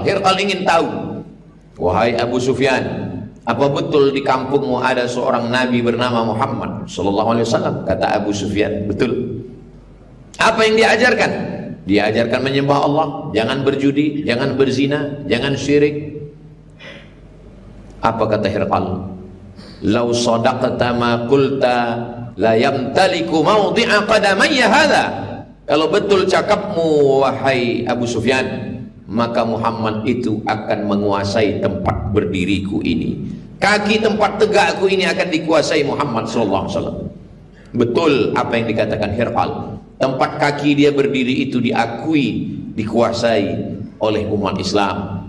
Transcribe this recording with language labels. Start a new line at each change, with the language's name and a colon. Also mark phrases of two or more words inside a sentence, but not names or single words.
Malay: Hirqal ingin tahu, wahai Abu Sufyan, apa betul di kampungmu ada seorang nabi bernama Muhammad
Arabic: صلى الله عليه وسلم?
Malay: Kata Abu Sufyan, betul. Apa yang diajarkan? Diajarkan menyembah Allah, jangan berjudi, jangan berzina, jangan syirik. Apa kata Hirqal?
Arabic: لو صدقت ما قلت ليمتلك موضع قدمي هذا.
Malay: Kalau betul cakapmu wahai Abu Sufyan, maka Muhammad itu akan menguasai tempat berdiriku ini. Kaki tempat tegakku ini akan dikuasai Muhammad
Arabic: صلى الله عليه وسلم.
Malay: Betul apa yang dikatakan Hirqal. Tempat kaki dia berdiri itu diakui, dikuasai oleh umat Islam.